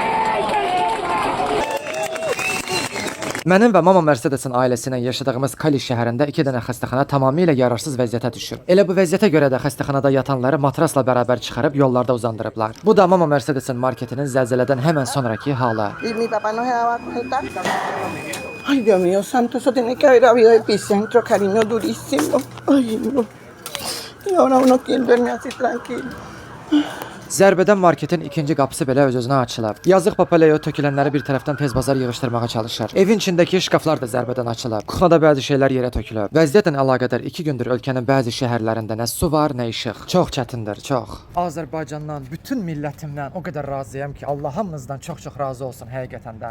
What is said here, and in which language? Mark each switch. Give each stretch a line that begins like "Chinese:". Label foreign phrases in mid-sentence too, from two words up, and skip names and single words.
Azerbaijani: Mənim və Mama Mercedesin ailəsinin yaşadığımız Kali şəhərində 2 dənə xəstəxana tamamilə yararsız vəziyyətə düşüb. Elə bu vəziyyətə görə də xəstəxanada yatanları matrasla bərabər çıxarıb yollarda uzandırıblar. Bu da Mama Mercedesin marketinin zəlzələdən həmən sonraki halı.
Spanish: Y mi papá no se daba cuenta. Ay, Dios mío santo, eso tiene que haber habido epicentro, cariño, durísimo. Ay, no. Y ahora uno quiere duerme así tranquilo.
Azerbaijani: Zərbədən marketin ikinci qapısı belə öz-özünə açılıb. Yazıq Papaleo tökülənləri bir tərəfdən tez bazar yığışdırmağa çalışır. Evin içindəki şkaflar da zərbədən açılıb. Kuxnada bəzi şeylər yerə tökülüb. Vəziyyətlə əlaqədar 2 gündür ölkənin bəzi şəhərlərində nə su var, nə işıq. Çox çətindir, çox. Azərbaycandan, bütün millətimdən o qədər razıyam ki, Allah hamınızdan çox-çox razı olsun həqiqətən də.